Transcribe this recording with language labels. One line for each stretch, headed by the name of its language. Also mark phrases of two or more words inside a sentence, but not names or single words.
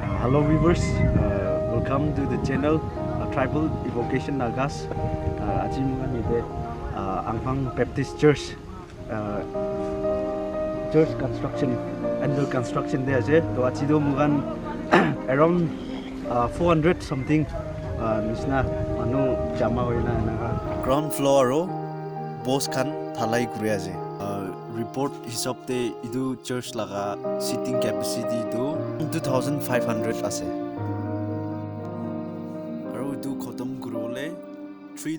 English: Hello viewers, welcome to the channel Tribal Evocation Nagas.
Naga Pidgin: Aji mungan ide Anghang Baptist Church
English: church construction under construction there
Naga Pidgin: je. To aji do mungan
English: around 400 something
Naga Pidgin: nisna manu jama hoina na.
English: Ground floor
Naga Pidgin: ro boss khan thalai kuri aje. Report hisab te idu church laga
English: seating capacity
Naga Pidgin: to 2500 ase aru idu khotam kurole 3